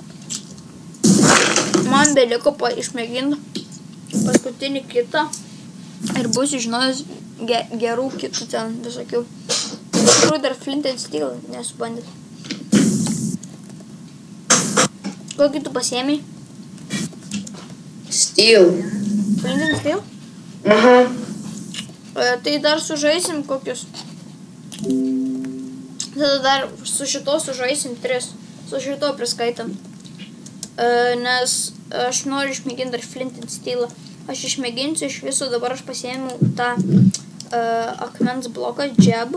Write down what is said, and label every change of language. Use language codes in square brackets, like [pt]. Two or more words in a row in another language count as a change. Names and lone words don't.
[lt] Man beliko išmėginti paskutinį kitą ir būsiu žinojęs gerų kitų ten visokių. Iš tikrųjų dar Flint and Steel nesu bandęs. Kokį tu pasiėmei? Steel. Flint and Steel? Aha. Tai dar sužaisim kokius. Tada dar su šito sužaisim 3. Su šito priskaitam. Nes aš noriu išmėginti dar Flint and Steel. Aš išmėginsiu iš viso, dabar aš pasiėmiau tą akmens bloką, jab.